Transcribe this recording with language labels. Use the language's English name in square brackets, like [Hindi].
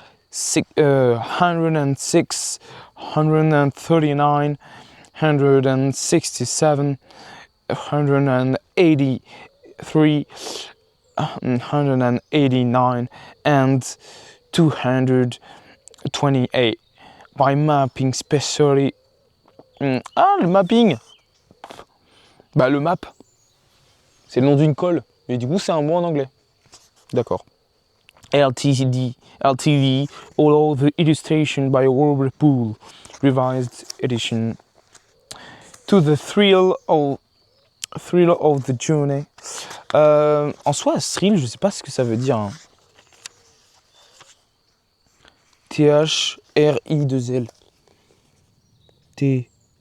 [English] 106, 139, 167, 183, 189, and 228 by mapping specially. [French] Le mapping. Bah le map, c'est le nom d'une colle, mais du coup c'est un mot en anglais. D'accord. [English] LTD, all of the illustration by Robert Poole, revised edition. To the thrill of the journey. [French] En soi, thrill, je sais pas ce que ça veut dire. Hein. T-H-R-I-2-L. T-H-R-I-L-L.